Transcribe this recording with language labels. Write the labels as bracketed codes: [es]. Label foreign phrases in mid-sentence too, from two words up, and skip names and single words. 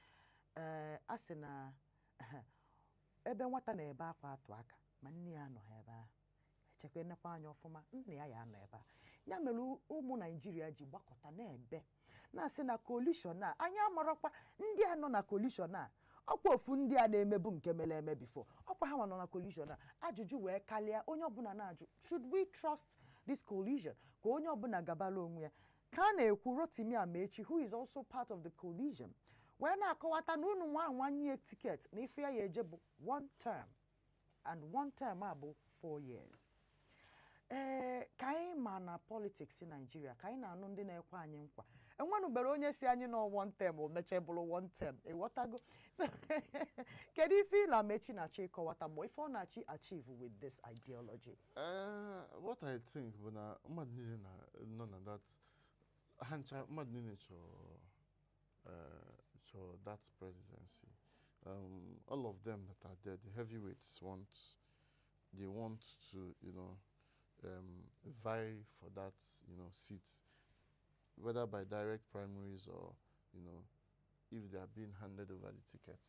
[ig] a sị na ebe nwata na-ebe akwa atụ aka ma nne ya nọ ebe a echekwa enekwa anya ọfụma nne ya ya nọ ebe a ya mere ụmụ Naijiria ji gbakọta na-ebe na-asị na coalition a anyị amarakwa ndị a nọ na coalition a ọkwa ofu ndị a na-emebu nke mere eme before ọkwa ha nọ na coalition a ajụjụ wee kalịa onye ọbụla na-ajụ [en] should we trust this coalition [ig] ka onye ọbụla gabala onwe ya ka a na-ekwu Rotimi Amaechi [en] who is also part of the coalition [ig] wee na-akọwata na unu nwanye tiket na ife ya eje bụ [en] 1 term and 1 term [ig] a bụ 4 years ka anyị ma na politics Nigeria ka anyị na-anụ ndị na-ekwe anyị nkwa enwenubere onye si anyị nọ 1 term o mechie bụrụ 1 term ịghọtago kedu ife ịla Amaechi na-achọ ịkọwata ma ife ọ na-achọ [en] achieve with this ideology what I think [ig] bụ na mmadụ niile nọ na [en] that [ig] hancha mmadụ niile chọrọ [en] that presidency all of them that are there the heavyweights want to vie for that seat whether by direct primaries or if they are being handed over the tickets.